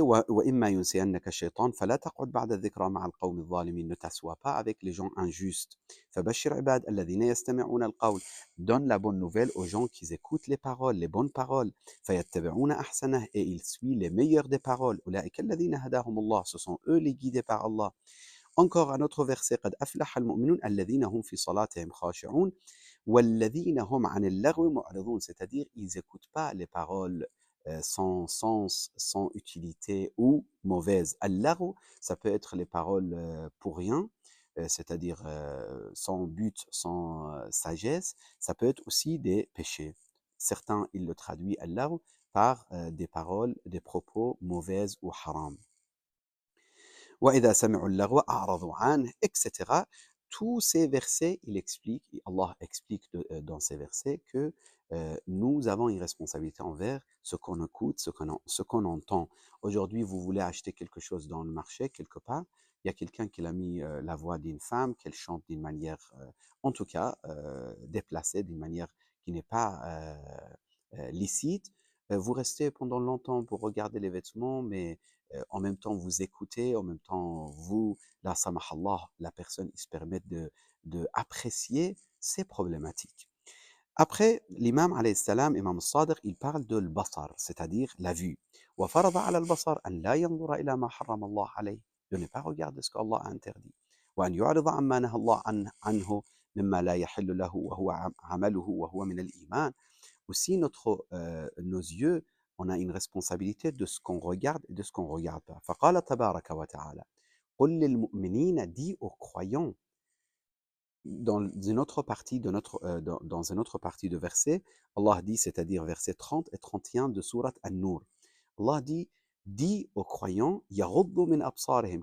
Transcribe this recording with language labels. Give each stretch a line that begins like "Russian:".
Arabic: وَإِمَّا يُنْسِيَنَّكَ الشَّيْطَانُ فَلَا تَقْعُدْ بَعْدَ الذِّكْرَى مَعَ الْقَوْمِ الظَّالِمِينَ.
French: Ne t'assois pas avec les gens injustes.
Arabic: فَبَشِّرْ عِبَادِ الَّذِينَ يَسْتَمِعُونَ الْقَوْلَ.
French: Donne la bonne nouvelle aux gens qui écoutent les paroles, les bonnes paroles.
Arabic: فَيَتَّبِعُونَ أَحْسَنَهُ.
French: Et ils suivent les meilleures des paroles.
Arabic: أُولَٰئِكَ الَّذِينَ هَدَاهُمُ اللَّهُ.
French: Ce sont eux les guidés par Allah. Encore un autre verset,
Arabic: قد أفلح المؤمنون الذين هم في صلاتهم خاشعون والذين هم عن اللغو معرضون,
French: c'est-à-dire ils n'écoutent pas les paroles sans sens, sans utilité ou mauvaises. Al-laghu, ça peut être les paroles pour rien, c'est-à-dire sans but, sans sagesse, ça peut être aussi des péchés. Certains, ils le traduisent Allah par des paroles, des propos mauvaises ou haram.
Arabic: وَإِذَا سَمِعُوا اللَّغْوَ أَعْرَضُوا عَنْهُ, etc.
French: Tous ces versets, il explique, Allah explique dans ces versets que nous avons une responsabilité envers ce qu'on écoute, ce qu'on entend. Aujourd'hui, vous voulez acheter quelque chose dans le marché, quelque part, il y a quelqu'un qui a mis la voix d'une femme, qu'elle chante d'une manière, en tout cas, déplacée, d'une manière qui n'est pas licite. Vous restez pendant longtemps pour regarder les vêtements, mais en même temps vous écoutez, en même temps vous, la samahallah, la personne il se permet de apprécier, c'est problématique. Après, l'imam alayhi salam, imam al-Sadiq, il parle de l'basar, c'est-à-dire la vue.
Arabic: وَفَرَضَ عَلَى الْبَصَرِ أَنْ لَا يَنْظُرَ إِلَى مَا حَرَّمَ اللَّهُ عَلَيْهِ,
French: de ne pas regarder ce qu'Allah a interdit.
Arabic: وأن يعرض عما نهى الله عنه مما لا يحل له وهو عمله وهو من الإيمان.
French: Aussi, nos yeux, on a une responsabilité de ce qu'on regarde et de ce qu'on ne regarde pas.
Arabic: فقال تبارك وتعالى قل للمؤمنين,
French: dit aux croyants, dans une autre partie dans une autre partie de verset, Allah dit, c'est-à-dire verset 30 et 31 de sourate An-Nur, Allah dit aux croyants,
Arabic: يَغُضُّ مِنْ أَبْصَارِهِمْ.